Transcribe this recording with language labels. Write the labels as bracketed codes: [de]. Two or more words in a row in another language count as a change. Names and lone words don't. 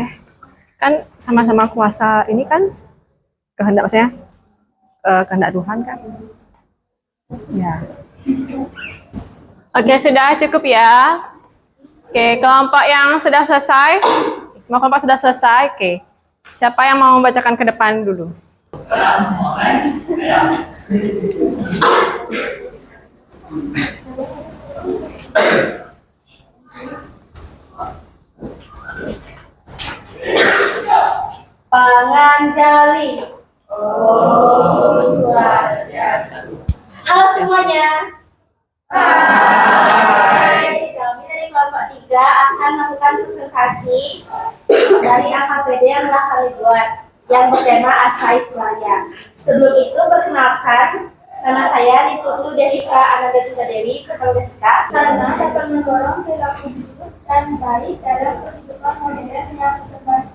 [id] Kan sama-sama kuasa ini kan kehendak, maksudnya kehendak Tuhan kan? Ya. Oke, sudah cukup ya. Oke, kelompok yang sudah selesai. Semua kelompok sudah selesai. Oke. Siapa yang mau membacakan ke depan dulu? Panganjali. [ban] Om Swastiastu. [id] Halo semuanya. Hai. Kami dari kelompok 3 akan melakukan presentasi dari AKPD yang telah kami buat yang bertema Asta Aishwarya. Sebelum itu perkenalkan, nama saya Diputu Devika Anandasita Dewi atau Devika, karena dapat mendorong perilaku buruk dan baik dalam kehidupan modern yang sebaik.